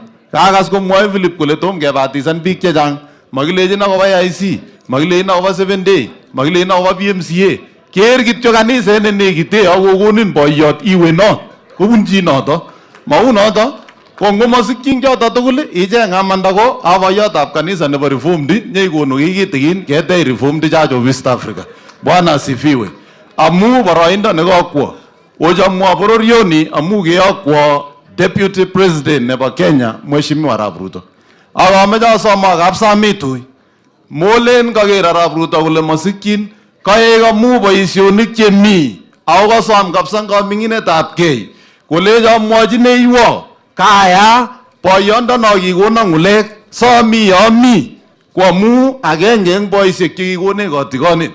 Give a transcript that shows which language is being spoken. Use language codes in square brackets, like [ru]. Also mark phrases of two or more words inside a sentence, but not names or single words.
[kln] Kakas komwoe Philip kole tom kebatisan biik chechang, makilejin akobo AIC, makilejin akobo 7 day, makilejin akobo PMCA. Keer kityo kaniset nenekite akokonin boiyot iwe not kobunchi noto. Mau noto ko ngomasikyin choto tugul icheng amanda ko boiyotab kanisa nebo Reformed nyeikonu kikitikin ketech Reformed Church of East Africa. [sw] Bwana asifiwe. [kln] Amu boroindo nekakwo ochamwa bororioni amu keyokwo [en] Deputy President [kln] nebo Kenya Mheshimiwa Arap Ruto. Akameche asoma kapsamitui molen kaker Arap Ruto kole masikyin kaek amu boisionik chemi ako kasom kapsa kaming'inetab kei kolecho amwochineiwo kaya boyondono kikono ng'ulek somi yomi ko amu agenge eng boisiek chekikonech kotikonet.